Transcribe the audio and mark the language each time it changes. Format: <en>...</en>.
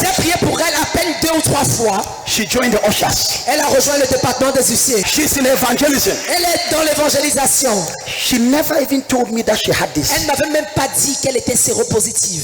<fr>j'ai prié pour elle à peine 2 ou 3 fois.</fr> <en>She joined the ushers.</en> <fr>Elle a rejoint le département des huissiers.</fr> <en>She's in evangelism.</en> <fr>Elle est dans l'évangélisation.</fr> <en>She never even told me that she had this.</en> <fr>Elle n'avait même pas dit qu'elle était séropositive.</fr>